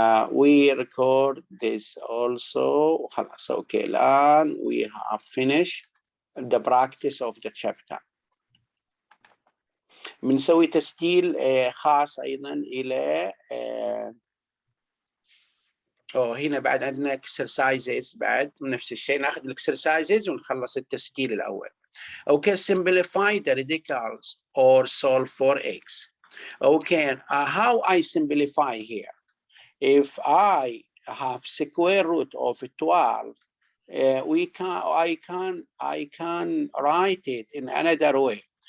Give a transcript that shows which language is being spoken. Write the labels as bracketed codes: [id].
[en] We record this also. Okay, [ar] الآن [en] we have finished the practice of the chapter. [ar] بنسوي تسجيل خاص أيضا إلى هنا بعد عندنا [en] exercises [ar] بعد نفس الشيء ناخذ exercises ونخلص التسجيل الأول. [en] Okay, simplify the radicals or solve for x. Okay, how I simplify here? If I have square root of 12, I can write it in another way.